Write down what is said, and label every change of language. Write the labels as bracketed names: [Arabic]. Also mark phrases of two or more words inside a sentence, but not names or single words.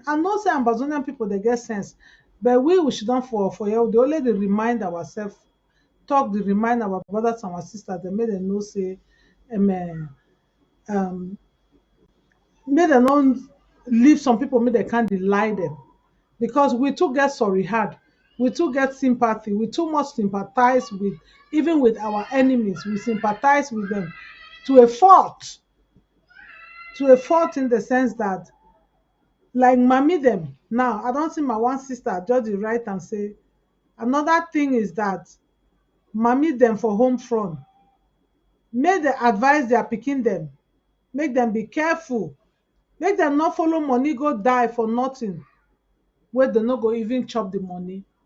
[Nigerian Pidgin] I know say Amazonian people dey get sense, but we should don for here dey only dey remind ourselves, talk dey remind our brothers and our sisters dem make dem know say make dem no leave some people make dem can't lie them, because we too get sorry heart, we too get sympathy, we too much sympathize with, even with our enemies we sympathize with them to a fault in the sense that like mommy them now. I don't see my one sister just dey write and say another thing is that mommy them for home front make dem advise their pikin dem, make dem be careful, make dem no follow money go die for nothing wey dem no go even chop the money.